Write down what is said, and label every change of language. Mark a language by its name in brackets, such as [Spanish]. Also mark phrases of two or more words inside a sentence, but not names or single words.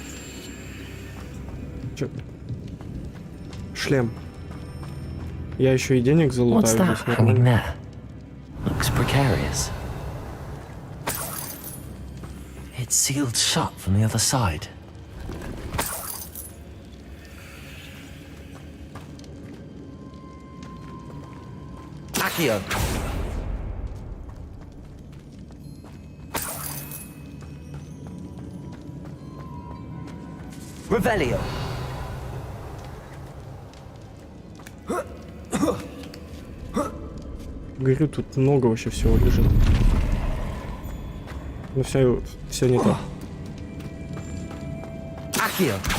[Russian] Чё? Шлем. Я еще и денег залутаю. [English] What's that [Russian] здесь, [English] hanging [Russian] нормально. [English] there? Looks precarious. It's sealed shut from the other side. [Latin] Accio. Revelio. [Russian] Говорю, тут много вообще всего лежит. Ну все не то. [Latin] Accio.